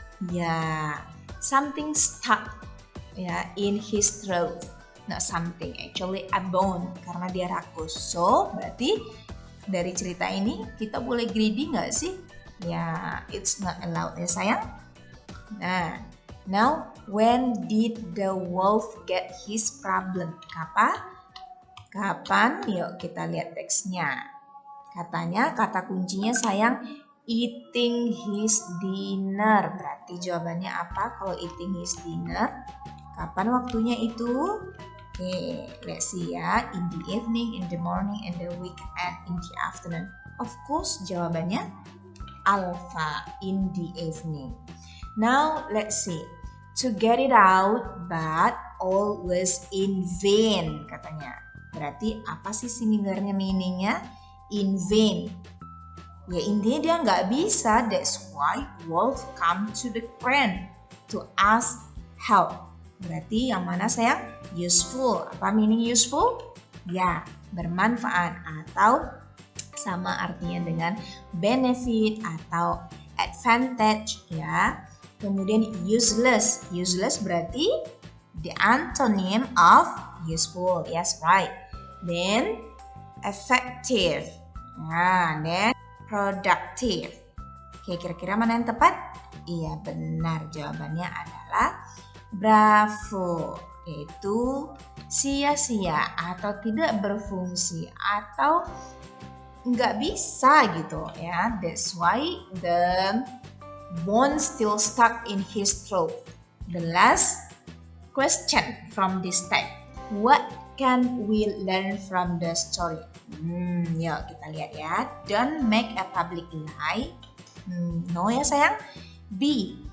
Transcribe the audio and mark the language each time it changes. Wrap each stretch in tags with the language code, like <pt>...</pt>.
<en>Ya, something stuck ya in his throat. Not something, actually a bone</en> <id>karena dia rakus. So, berarti dari cerita ini kita boleh greedy nggak sih?</id> <en>Ya, it's not allowed ya sayang. Nah, now when did the wolf get his problem?</en> <id>Kapan? Yuk kita lihat teksnya. Katanya kata kuncinya sayang eating his dinner. Berarti jawabannya apa kalau eating his dinner? Kapan waktunya itu?</id> <en>Oke, let's see ya. In the evening, in the morning, in the weekend, in the afternoon.</en> <id>Of course, jawabannya alpha, in the evening.</id> <en>Now, let's see. To get it out, but all was in vain, katanya.</en> <id>Berarti apa sih similarnya meaningnya? In vain. Ya intinya dia nggak bisa.</id> <en>That's why wolf come to the crane to ask help.</en> <id>Berarti yang mana sayang? Useful. Apa meaning useful? Ya, bermanfaat atau sama artinya dengan benefit atau advantage ya. Kemudian</id> <en>useless. Useless berarti the antonym of useful. Yes, right. Then effective. Nah, then productive.</en> <id>Oke, kira-kira mana yang tepat? Iya, benar. Jawabannya adalah bravo. Yaitu sia-sia atau tidak berfungsi atau nggak bisa gitu ya.</id> <en>That's why the bone still stuck in his throat. The last question from this text. What can we learn from the story?</en> <id>Yuk kita lihat ya.</id> <en>Don't make a public lie. No ya sayang. B.</en>